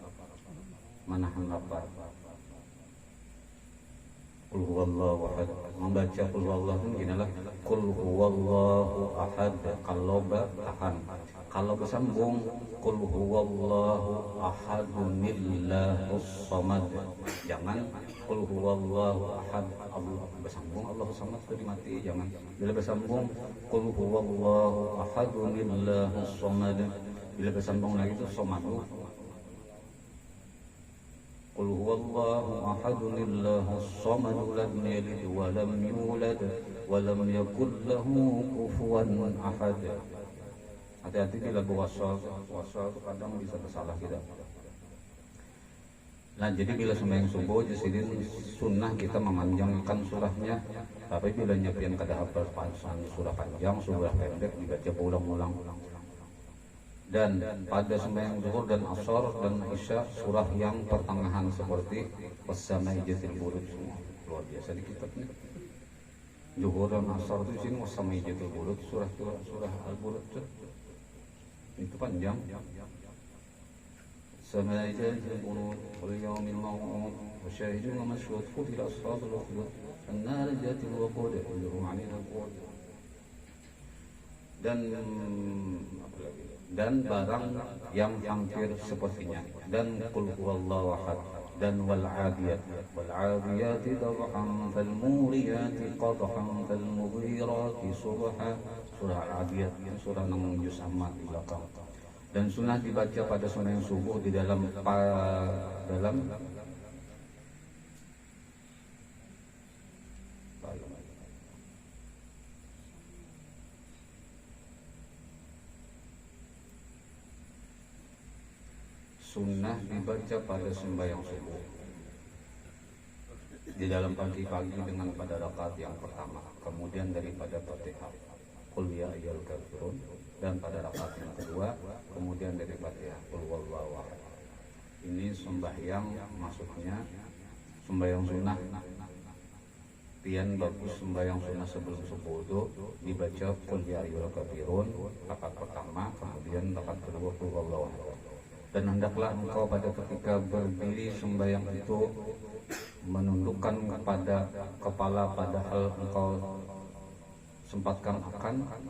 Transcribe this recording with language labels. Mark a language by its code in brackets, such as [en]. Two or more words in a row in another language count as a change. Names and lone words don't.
[ar] قل هو الله أحد [id] membaca [ar] قل هو الله [id] itu ginilah [ar] قل هو الله أحد [id] kalau tahan kalau bersambung [ar] قل هو الله أحدٌ الله الصمد [id] jangan [ar] قل هو الله أحد الله [id] bersambung [ar] الله الصمد [id] itu dimati jangan bila bersambung [ar] قل هو الله أحدٌ الله الصمد [id] bila bersambung lagi itu somadu [ar] قل هو الله أحدٌ الله الصمد لم يلد ولم يولد ولم يكن له كفوا أحد. [bjn] Hati-hati bila wasal kadang bisa tersalah kita. Nah jadi bila sembahyang subuh jadi sunnah kita memanjangkan surahnya. Tapi bila nyepian kada hafal surah panjang, surah pendek dibaca ulang-ulang. [id] Dan pada sembahyang zuhur dan asar dan isya surah yang pertengahan seperti [ar] والسماء ذات البروج [id] luar biasa di kitabnya. Zuhur dan asar itu sini [ar] والسماء ذات البروج [id] surah Al-Buruj itu panjang. [ar] السماء ذات البروج واليوم الموعود وشاهد ومشهود قتل أصحاب الأخدود النار ذات الوقود إذ هم عليها قعود [id] dan barang yang hampir sepertinya dan [ar] قل هو الله أحد [id] dan [ar] والعاديات ضبحا فالموريات قدحا فالمغيرات صبحا [id] surah 'adiyat surah nang [ar] جزء عم [id] di belakang dan sunnah dibaca pada sembahyang subuh di dalam sunnah dibaca pada sembahyang subuh di dalam pagi-pagi dengan pada rakaat yang pertama, kemudian daripada Fatihah [ar] قل يا أيها الكافرون [id] dan pada rakaat yang kedua kemudian dari Fatihah [ar] قل هو الله أحد. [id] Ini sembahyang maksudnya sembahyang sunnah. Pian bagus sembahyang sunnah sebelum subuh itu dibaca [ar] قل يا أيها الكافرون [id] rakaat pertama, kemudian rakaat kedua [ar] قل هو الله أحد. [id] Dan hendaklah engkau pada ketika berdiri sembahyang itu menundukkan kepada kepala padahal engkau sempatkan akan